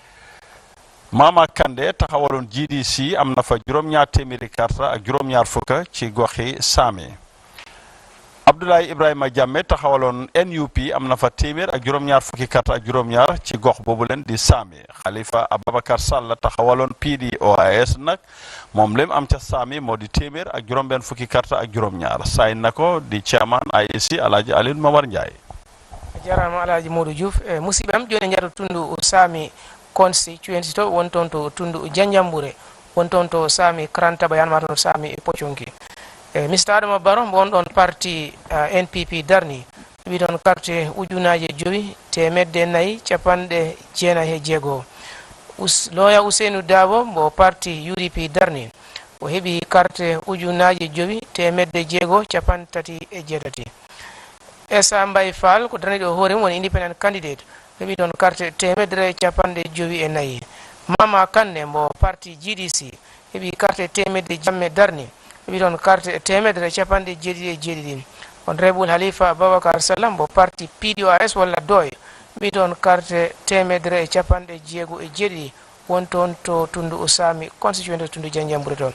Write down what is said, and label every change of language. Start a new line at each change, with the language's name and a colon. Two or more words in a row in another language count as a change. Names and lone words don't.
Wolof: Mama Kande taxawaloon GDC am na fa juróom-ñaar téeméeri karta ak juróom-ñaar fukk ci gox yi Saame Abdoulaye Ibrahima Jammeh taxawaloon NUP am na fa téeméer ak juróom-ñaar fukki karta ak juróom-ñaar ci gox boobu leen di Saame Khalifa Ababakar Sall taxawaloon PDOIS nag moom lem am ca Saame moo di téeméer ak juróom-benn fukki karta ak juróom-ñaar saay na ko di chairman IEC Alhaji Aliou Momar Ndiaye
Fula: jarama Alhaji Modou Diouf musibam joni jato tundu Saame constituency to won toon to tundu Janjambure won toon to Saame Karantaba yanma toon Saame Poconki Mr Adama Barrow won ɗon parti NPP darni wi ɗon carte ujunaje joyi temedde nayyi capanɗe jeenayi e jeegoo loya Ousseynou Dabo mo parti UDP darni o heɓi carte ujunaji jowi temedde jeego capan tati e jeetati. Essa Mbay Fall ko daraniɗo hoore mum woni
English: independent candidate
Fula: heɓi toon carte temedere capanɗe jowi e nayyi. Mama Kande mbo parti GDC heɓi carte temedde jamme darni heɓi toon carte temedere capanɗe jeeɗiɗi e jeeɗiɗi. Honorable Halifa Babacar Sallam mbo parti PDOS walla doy heɓi toon carte temedere capanɗe jeego e jeeɗiɗi won toon to tundu Usami constituent tundu Janjanbureh toon.